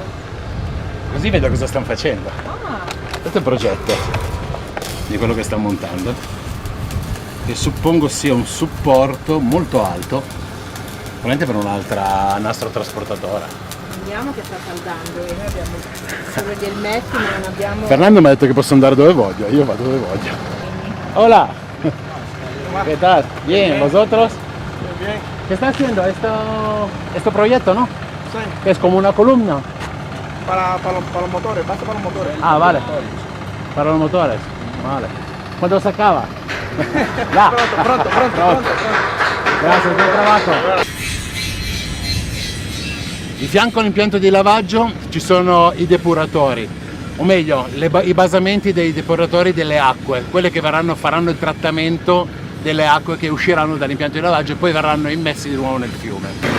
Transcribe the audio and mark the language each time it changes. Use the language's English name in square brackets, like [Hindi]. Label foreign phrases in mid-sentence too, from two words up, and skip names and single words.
[Italian] Così vedo cosa stanno facendo. Questo è il progetto di quello che stanno montando, che suppongo sia un supporto molto alto, probabilmente per un'altra nastro trasportatore. Vediamo che sta saldando e noi abbiamo solo gli elmetti, ma non abbiamo... Fernando mi ha detto che posso andare dove voglio, io vado dove voglio. [Spanish] Hola. ¿Qué tal? Bien, ¿vosotros? Bien, ¿Qué está haciendo este proyecto, no? sí, Que es como una columna. para los motores, base para los motores. Ah, vale. Para los motores. Vale. ¿Cuándo se acaba? Ya. Pronto. [Italian] Grazie, buon trabajo. Di fianco all'impianto di lavaggio ci sono i depuratori, o meglio i basamenti dei depuratori delle acque, quelle che faranno il trattamento delle acque che usciranno dall'impianto di lavaggio e poi verranno immessi di nuovo nel fiume.